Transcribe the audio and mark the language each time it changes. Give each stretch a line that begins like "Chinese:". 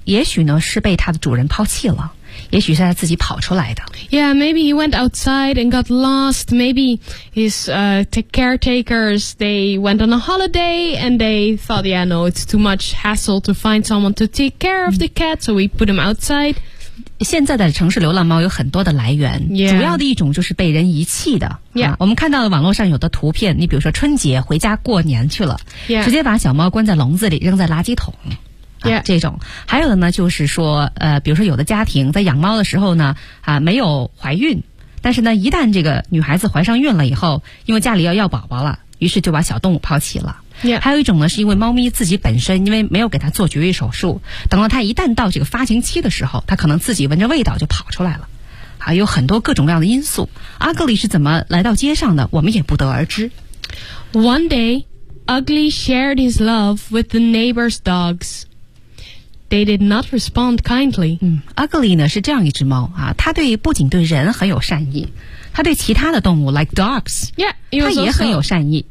Chinese: 也许呢是被他的主人抛弃了。也许是他自己跑出来的。
English: Yeah, maybe he went outside and got lost. Maybe his caretakers, they went on a holiday and they thought, yeah, no, it's too much hassle to find someone to take care of the cat, so we put him outside.
Chinese: 现在的城市流浪猫有很多的来源、
English: yeah.
Chinese: 主要的一种就是被人遗弃的、
English: yeah.
Chinese: 啊、我们看到的网络上有的图片你比如说春节回家过年去了、
English: yeah.
Chinese: 直接把小猫关在笼子里扔在垃圾桶、啊
English: yeah.
Chinese: 这种还有的呢就是说比如说有的家庭在养猫的时候呢啊没有怀孕但是呢一旦这个女孩子怀上孕了以后因为家里要要宝宝了于是就把小动物抛弃了
English: Yeah.
Chinese: 还有一种呢是因为猫咪自己本身因为没有给它做绝育手术等到它一旦到这个发情期的时候它可能自己闻着味道就跑出来了、啊、有很多各种各样的因素 Ugly 是怎么来到街上的我们也不得而知
English: One day Ugly shared his love with the neighbor's dogs They did not respond kindly、
Chinese: Ugly 呢是这样一只猫啊，它对不仅对人很有善意他对其他的动物
English: like dogs yeah, also,
Chinese: 他也很有善意